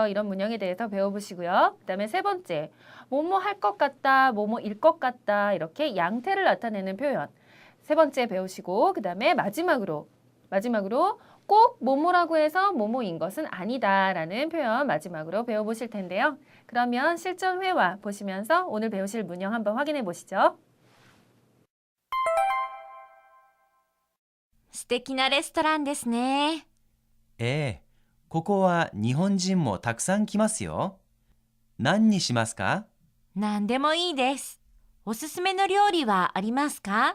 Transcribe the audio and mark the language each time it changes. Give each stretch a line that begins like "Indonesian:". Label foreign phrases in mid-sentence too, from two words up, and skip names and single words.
Korean: 이런 문형에 대해서 배워보시고요. 그 다음에 세 번째, 뭐뭐 할 것 같다, 뭐뭐일 것 같다 이렇게 양태를 나타내는 표현. 세 번째 배우시고 그 다음에 마지막으로 꼭 뭐뭐라고 해서 뭐뭐인 것은 아니다 라는 표현 마지막으로 배워보실 텐데요. 그러면 실전 회화 보시면서 오늘 배우실 문형 한번 확인해 보시죠.
Japanese: 素敵なレストランですね。ええ、ここは日本人もたくさん来ますよ。何にしますか？何でもいいです。おすすめの料理はありますか？